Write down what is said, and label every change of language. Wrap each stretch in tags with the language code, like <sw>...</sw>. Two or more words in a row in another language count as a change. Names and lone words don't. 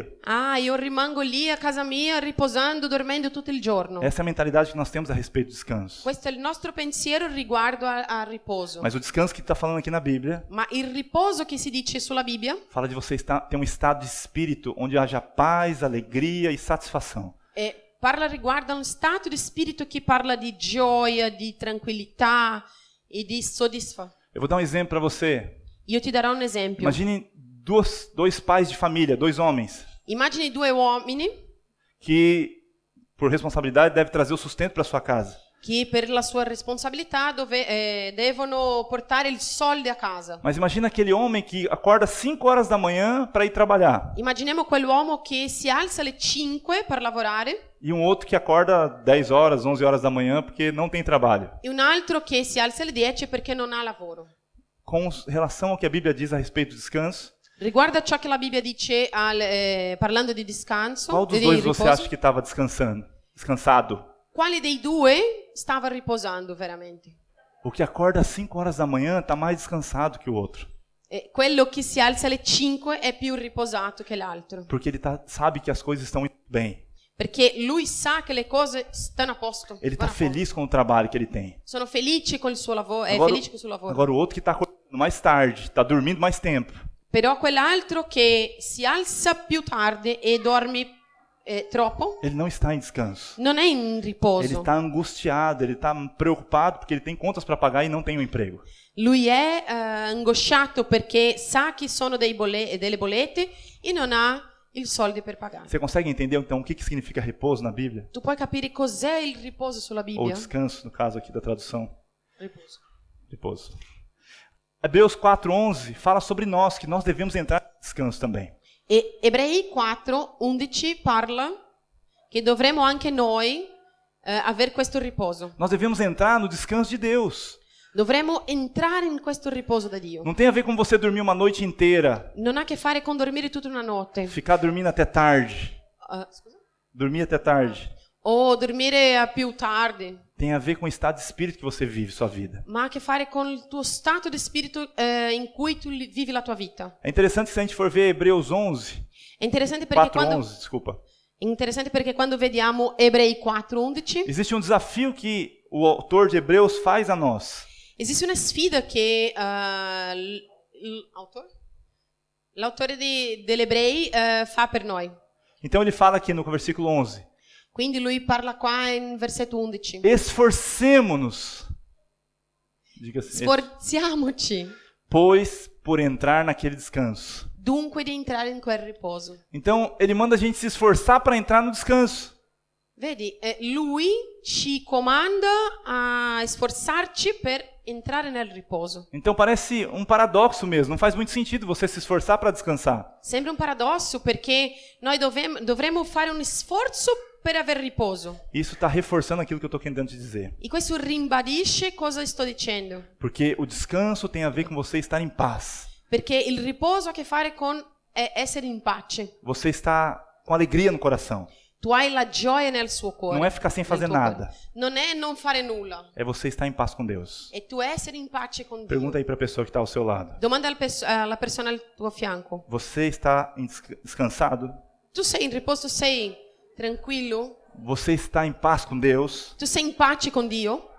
<it>Ah, io rimango lì a casa mia riposando, dormendo tutto il giorno.</it> <pt>Essa é a mentalidade que nós temos a respeito do descanso.</pt> <it>Questo è il nostro pensiero riguardo al riposo.</it> <pt>Mas o descanso que está falando aqui na Bíblia</pt> <it>Ma il riposo che si dice sulla Bibbia</it> <pt>fala de você ter um estado de espírito onde haja paz, alegria e satisfação.</pt> <it>parla riguardo a un stato di spirito che parla di gioia, di tranquillità e di soddisfazione.</it> <pt>Eu vou dar um exemplo para você.</pt> <it>Io ti darò un esempio.</it> <pt>Imagine dois pais de família, dois homens,</pt> <it>Immagini due uomini</it> <pt>que por responsabilidade devem trazer o sustento para sua casa.</pt> <it>che per la sua responsabilità devono portare il soldi a casa.</it> <pt>Mas imagina aquele homem que acorda 5 horas da manhã para ir trabalhar.</pt> <it>Immaginiamo quell'uomo che si alza alle 5 per lavorare</it> <pt>E um outro que acorda 10 horas, 11 horas da manhã porque não tem trabalho.</pt> <it>e un altro che si alza alle 10 perché non ha lavoro.</it> <pt>Com relação ao que a Bíblia diz a respeito do descanso,</pt> <it>Riguardo a ciò che la Bibbia dice parlando di descanso,</it> <pt>qual dos</pt> <it>di</it> <pt>dois você</pt> <it>riposo,</it> <pt>acha que estava descansado?</pt> <it>quale dei due stava riposando veramente?</it> <pt>O que acorda às 5 horas da manhã está mais descansado que o outro.</pt> <it>Quello che si alza alle 5 è più riposato che l'altro,</it> <pt>Porque ele sabe que as coisas estão indo bem.</pt> <it>perché lui sa che le cose stanno a posto.</it> <pt>Ele está</pt> <it>vanno a posto.</it> <pt>feliz com o trabalho que ele tem.</pt> <it>Sono felice con il suo lavoro, è</it> <pt>Agora,</pt> <it>felice con il suo lavoro.</it> <pt>agora o outro que está acordando mais tarde, está dormindo mais tempo.</pt> <it>Però quell'altro che si alza più tardi e dorme troppo,</it> <pt>Ele não está em descanso.</pt> <it>non è in</it> <pt>Ele</pt> <it>riposo.</it> <pt>está angustiado, ele está preocupado porque ele tem contas para pagar e não tem um emprego.</pt> <it>Lui è angosciato perché sa che sono delle bollette e non ha i soldi per pagare.</it> <pt>Você consegue entender então o que significa repouso na Bíblia?</pt> <it>Tu puoi capire cos'è il riposo sulla</it> <pt>Ou</pt> <it>Bibbia?</it> <pt>descanso, no caso aqui da tradução.</pt> <it>Riposo.</it> <pt>Repouso. Hebreus 4:11 fala sobre nós, que nós devemos entrar em descanso também.</pt> <it>E Ebrei 4:11 parla che dovremo anche noi avere questo riposo.</it> <pt>Nós devemos entrar no descanso de Deus.</pt> <it>Dovremo entrare in questo riposo da Dio.</it> <pt>Não tem a ver com você dormir uma noite inteira,</pt> <it>Non ha a che fare con dormire tutta una notte.</it> <pt>ficar dormindo até tarde,</pt> <it>Scusa?</it> <pt>dormir até tarde.</pt> <it>O dormire a più tardi.</it> <pt>Tem a ver com o estado de espírito que você vive sua vida.</pt> <it>Ma ha a che fare con il tuo stato di spirito in cui tu vivi la tua vita.</it> <pt>É interessante se a gente for ver Hebreus 11,</pt> <it>È interessante perché</it> <pt>4:11, desculpa.</pt> <it>interessante perché quando vediamo Ebrei 4:11</it> <pt>Existe um desafio que o autor de Hebreus faz a nós.</pt> <it>esiste una sfida che l'autore dell'Ebrei fa per noi.</it> <pt>Então ele fala aqui no versículo 11:</pt> <it>Quindi lui parla qua in versetto 11.</it> <pt>esforcemo-nos, diga assim,</pt> <it>Sforziamoci</it> <pt>pois por entrar naquele descanso.</pt> <it>dunque di entrare in quel riposo.</it> <pt>Então ele manda a gente se esforçar para entrar no descanso.</pt> <it>Vedi, lui ci comanda a sforzarci per entrare nel riposo.</it> <pt>Então parece um paradoxo mesmo, não faz muito sentido você se esforçar para descansar.</pt> <it>Sembra un paradosso perché noi dovremmo fare un sforzo per aver riposo.</it> <pt>Isso está reforçando aquilo que eu estou tentando te dizer.</pt> <it>E questo ribadisce cosa sto dicendo.</it> <pt>Porque o descanso tem a ver com você estar em paz.</pt> <it>Perché il riposo ha a che fare con essere in pace.</it> <pt>Você está com alegria no coração.</pt> <it>Tu hai la gioia nel suo cuore.</it> <pt>Não é ficar sem</pt> <it>nel</it> <pt>fazer</pt> <it>tuo cuore.</it> <pt>nada.</pt> <it>Non è non fare nulla.</it> <pt>É você estar em paz com Deus.</pt> <it>È tu essere in pace con Dio.</it> <pt>Pergunta aí para a pessoa que está ao seu lado.</pt> <it>Domanda alla persona al tuo fianco.</it> <pt>Você está descansado?</pt> <it>Tu sei in riposo, sei tranquillo?</it> <pt>Você está em paz com Deus?</pt> <it>Tu sei in pace con Dio?</it>